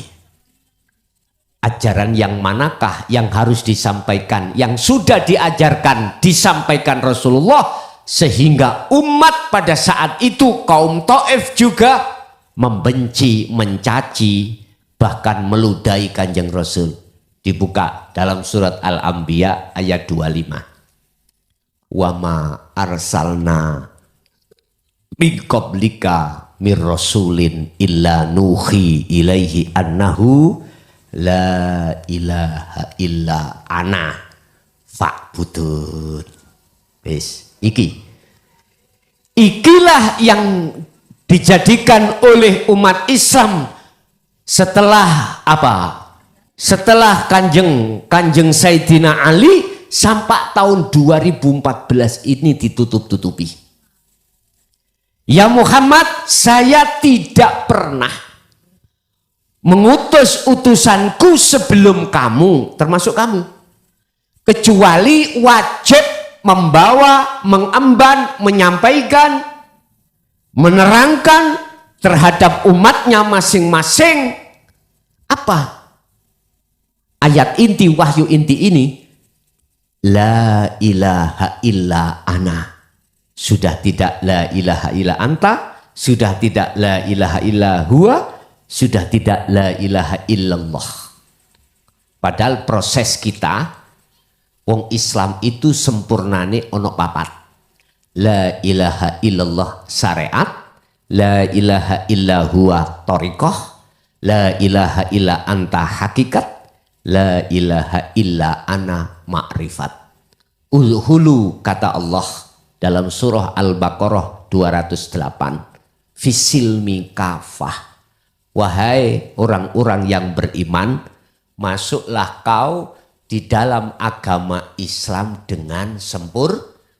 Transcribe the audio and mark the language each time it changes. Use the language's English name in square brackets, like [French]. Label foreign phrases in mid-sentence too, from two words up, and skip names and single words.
[Indonesian] Ajaran yang manakah yang harus disampaikan, yang sudah diajarkan, disampaikan Rasulullah, sehingga umat pada saat itu, kaum Taif juga membenci, mencaci, bahkan meludahi Kanjeng Rasul. Dibuka dalam surat Al-Anbiya ayat 25. [Arabic] وما أرسلنا من قبلك من رسول إلا نوحي إليه أنه لا إله إلا أنا فاعبدون. [Javanese] Wis, ikilah [Indonesian] yang dijadikan oleh umat Islam setelah apa? Setelah Kanjeng Sayyidina Ali sampai tahun 2014 ini ditutup-tutupi. Ya Muhammad, saya tidak pernah mengutus utusanku sebelum kamu, termasuk kamu, kecuali wajib membawa, mengemban, menyampaikan, menerangkan terhadap umatnya masing-masing. Apa ayat inti, wahyu inti ini? [Arabic] لا إله إلا أنا. [Indonesian] Sudah tidak [Arabic] لا إله إلا أنت, [Indonesian] sudah tidak [Arabic] لا إله إلا هو, [Indonesian] sudah tidak [Arabic] لا إله إلا الله. [Indonesian] Padahal proses kita Wong Islam itu [Javanese] sempurnane ono papat. [Arabic] لا إله إلا الله شريعة، لا إله إلا هو طريقة، لا إله إلا أنت حقيقة، لا إله إلا أنا معرفة. [Indonesian] Ulhulu kata Allah dalam surah Al-Baqarah 208. [Arabic] في السلم كافة. [Indonesian] Wahai orang-orang yang beriman, masuklah kau di dalam agama Islam dengan sempurna.